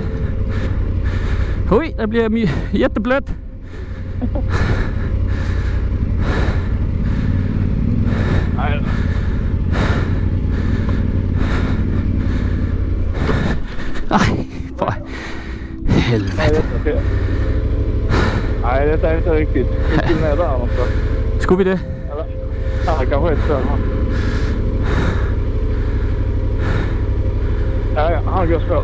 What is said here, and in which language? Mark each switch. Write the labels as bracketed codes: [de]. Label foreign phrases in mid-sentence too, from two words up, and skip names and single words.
[da] Hui, der bliver jätteblødt. Nej. Ej, for helvede. [sv] Nej, det är inte riktigt. Vi skulle ner där någonstans. Skulle vi det? Eller? Ja, kanske ett större. Ja, han går svårt.